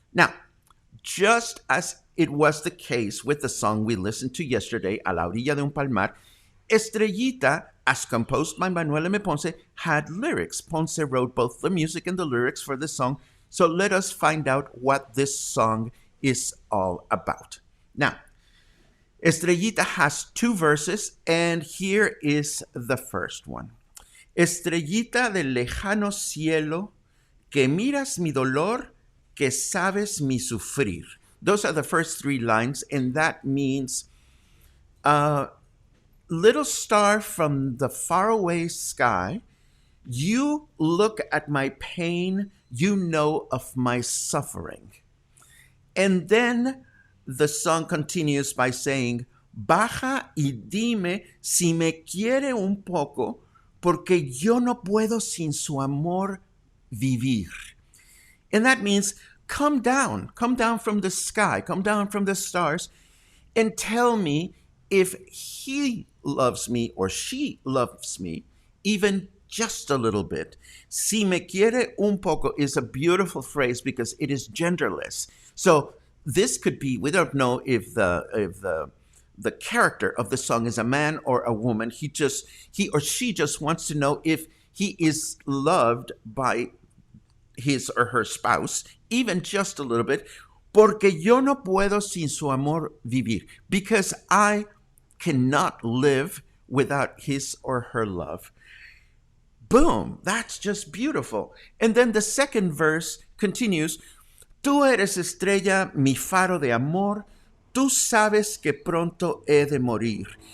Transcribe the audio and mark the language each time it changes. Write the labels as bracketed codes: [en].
[en] Now, just as it was the case with the song we listened to yesterday, A la orilla de un palmar, Estrellita, as composed by Manuel M. Ponce, had lyrics. Ponce wrote both the music and the lyrics for the song. So let us find out what this song is all about. Now, Estrellita has two verses, and here is the first one. [es] Estrellita del lejano cielo, que miras mi dolor, que sabes mi sufrir. [en] Those are the first three lines, and that means, little star from the faraway sky, you look at my pain, you know of my suffering. And then the song continues by saying, [es] baja y dime si me quiere un poco, porque yo no puedo sin su amor vivir. [en] And that means, come down from the sky, come down from the stars, and tell me if he loves me or she loves me, even just a little bit. [es] Si me quiere un poco [en] is a beautiful phrase because it is genderless. So this could be, we don't know if the character of the song is a man or a woman. He or she just wants to know if he is loved by his or her spouse, even just a little bit. [es] Porque yo no puedo sin su amor vivir. [en] Because I cannot live without his or her love. Boom, that's just beautiful. And then the second verse continues, [es] tú eres estrella, mi faro de amor, tú sabes que pronto he de morir.